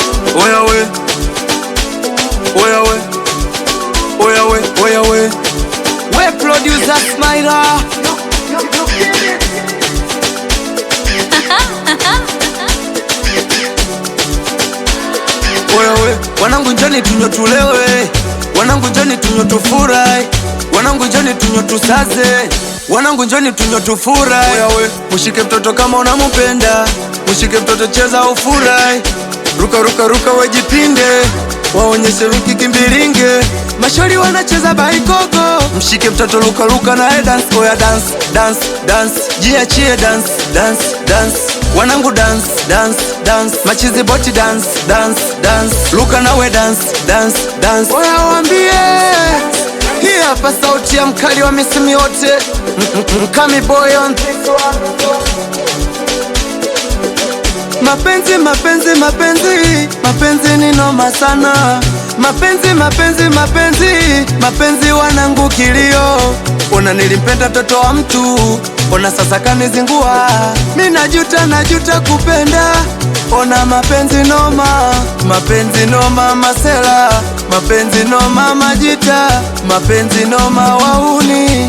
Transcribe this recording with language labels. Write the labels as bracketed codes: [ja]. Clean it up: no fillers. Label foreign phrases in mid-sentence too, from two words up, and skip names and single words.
[sw] Oya we, oya we, oya we, oya we. We producer Smiler. Oya we, wanangu njoni tunywe tulewe, wanangu njoni tunywe tufurahi, wanangu njoni tunywe tusaze, wanangu njoni tunywe tufurahi. Oya we, mushike mtoto kama unamupenda, mushike mtoto cheza ufurahi, ruka ruka ruka wejipinde, waonyeshe wiki kimbiringe, mashori wanacheza baikoko, mshike mtoto luka luka nae dance. [en] Oya dance, dance, dance, jiachie dance, dance, dance, wanangu dance, dance, dance, [sw] machizi boti [en] dance, dance, dance, [sw] luka nawe [en] dance, dance, dance. [sw] Oya wambie, hii hapa sauti ya mkali wa misimi yote, Mkami [en] boy on this one. [sw] Mapenzi, mapenzi, mapenzi, mapenzi ni noma sana. Mapenzi, mapenzi, mapenzi, mapenzi wanangu kilio. Ona nilimpenda toto wa mtu, ona sasa kanizingua. Mi najuta, najuta kupenda. Ona mapenzi noma, mapenzi noma masela, mapenzi noma majita, mapenzi noma wauni.